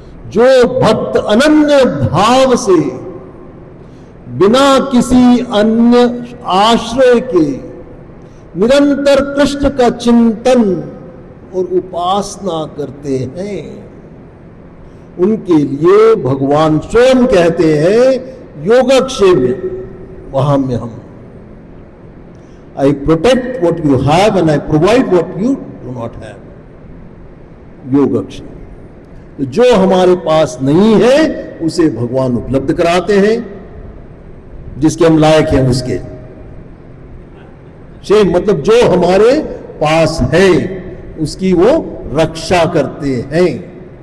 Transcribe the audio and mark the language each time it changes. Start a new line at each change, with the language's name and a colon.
Hindi: जो भक्त अनन्य भाव से बिना किसी अन्य आश्रय के निरंतर कृष्ण का चिंतन और उपासना करते हैं, उनके लिए भगवान स्वयं कहते हैं
Sanskrit: योगक्षेम वहाम्यहम्।
English: I protect what you have and I provide what you do not have.
Hindi: योगक्षेम। तो जो हमारे पास नहीं है उसे भगवान उपलब्ध कराते हैं, जिसके हम लायक हैं उसके। शेम मतलब जो हमारे पास है उसकी वो रक्षा करते हैं।